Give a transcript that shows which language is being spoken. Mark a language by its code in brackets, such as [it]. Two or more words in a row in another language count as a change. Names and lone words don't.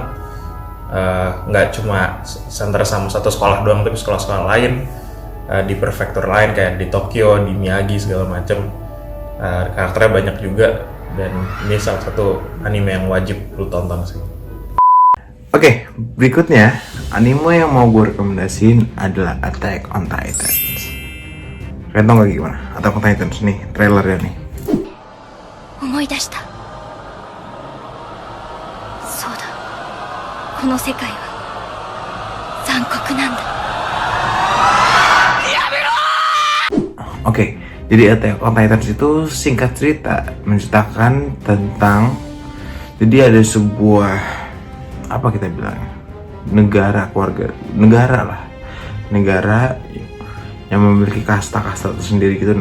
[id] Nggak cuma center sama satu sekolah doang, tapi sekolah-sekolah lain di prefektur lain kayak di Tokyo, di Miyagi segala macam. Karakternya banyak juga dan ini salah satu anime yang wajib lu tonton sih. Oke, berikutnya anime yang mau gue rekomendasiin adalah Attack on Titans. Kalian tau gak gimana? Attack on Titans nih, trailernya nih. [ja] 思い出した。そうだ。この世界は残酷なんだ。 [id] Oke, jadi Attack on Titans itu singkat cerita menceritakan tentang, jadi ada sebuah, apa kita bilang, negara yang memiliki kasta-kasta tersendiri gitu.